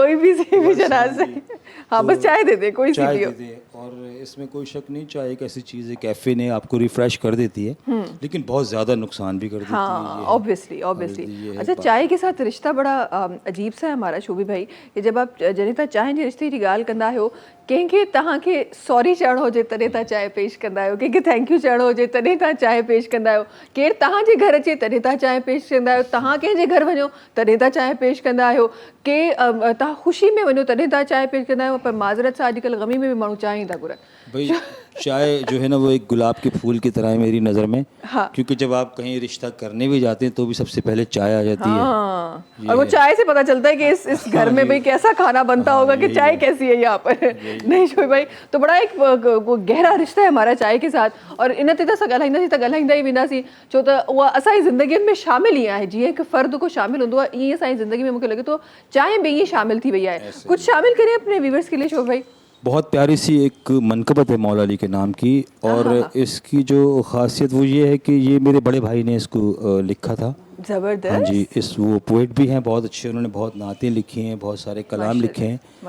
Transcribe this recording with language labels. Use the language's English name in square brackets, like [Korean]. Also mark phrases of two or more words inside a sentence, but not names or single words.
[Hindi] कोई भी सी भी जनाब से, हाँ बस चाय दे दे, कोई सी चाय भी हो। दे दे। और इसमें कोई शक नहीं, चाय एक ऐसी चीज़ है, कैफीन है, आपको रिफ्रेश कर देती है, लेकिन बहुत ज़्यादा नुकसान भी कर देती हाँ, है। ऑब्वियसली। अच्छा, चाय के साथ रिश्ता बड़ा अजीब सा है हमारा शोभी भाई, कि जब आप [Sindhi] जॾहिं तव्हां चांहि जे रिश्ते जी ॻाल्हि कंदा आहियो, कंहिंखे तव्हांखे सॉरी चवणो हुजे तॾहिं तव्हां चांहि पेश कंदा आहियो, कंहिंखे [English] thank you [Sindhi] चवणो हुजे तॾहिं तव्हां चांहि पेश कंदा आहियो, केरु तव्हांजे घर अचे तॾहिं तव्हां चांहि पेश कंदा आहियो, तव्हां कंहिंजे घर वञो तॾहिं तव्हां चांहि पेश कंदा आहियो, के तव्हां ख़ुशी में वञो तॾहिं तव्हां चांहि पेश कंदा आहियो। पर माज़रत सां अॼुकल्ह ग़मी में भी माण्हू चांहि ई था घुरनि। [Hindi] भाई चाय जो है ना वो एक गुलाब के फूल की तरह है मेरी नज़र में। हाँ। क्योंकि जब आप कहीं रिश्ता करने भी जाते हैं तो भी सबसे पहले चाय आ जाती हाँ। और वो चाय से पता चलता है कि इस घर में भाई कैसा खाना बनता होगा, कि चाय कैसी है यहाँ पर। नहीं शोभी भाई, तो बड़ा एक गहरा रिश्ता है हमारा चाय के साथ। [Sindhi] और इन ते त असां ॻाल्हाईंदासीं त ॻाल्हाईंदा ई वेंदासीं, छो त उहा असांजी ज़िंदगी में शामिल ई आहे। जीअं हिकु फ़र्द को शामिल हूंदो आहे, ईअं असांजी ज़िंदगी में मूंखे लॻे थो चांहि बि ईअं शामिल थी वई आहे। [Hindi] कुछ शामिल करें अपने व्यूअर्स के लिए शोभी भाई। बहुत प्यारी सी एक मनकबत है मौला अली के नाम की। और इसकी जो ख़ासियत वो ये है कि ये मेरे बड़े भाई ने इसको लिखा था। ज़बरदस्त। हाँ जी, वो पोइट भी हैं बहुत अच्छे, उन्होंने बहुत नातें लिखी हैं, बहुत सारे कलाम लिखे हैं।